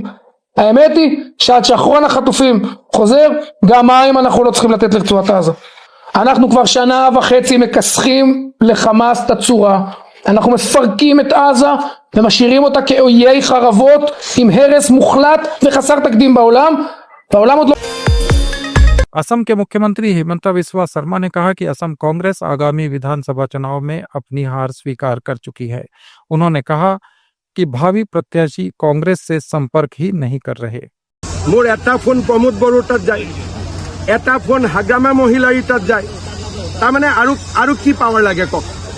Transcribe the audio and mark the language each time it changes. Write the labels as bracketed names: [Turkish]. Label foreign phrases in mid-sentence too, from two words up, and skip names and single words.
[Hebrew] האמת היא שעד שאחרון החטופים חוזר, גם מים אנחנו לא צריכים לתת לרצועת עזה. אנחנו כבר שנה וחצי מכסחים לחמאס את הצורה, אנחנו מפרקים את עזה ומשאירים אותה כאויי חרבות עם הרס מוחלט וחסר תקדים בעולם, והעולם עוד לא... [Hindi] असम के मुख्यमंत्री हिमंता बिस्वा शर्मा ने कहा कि असम कांग्रेस आगामी विधानसभा चुनाव में अपनी हार स्वीकार कर चुकी है। उन्होंने कहा कि भावी प्रत्याशी कांग्रेस से संपर्क ही नहीं कर रहे। [Assamese] মোৰ এটা ফোন প্ৰমোদ বড়ো তক যায়, এটা ফোন হাগ্ৰামা মহিলা তক যায়, তাৰ মানে আৰু কি পাৱাৰ লাগে ক'ক।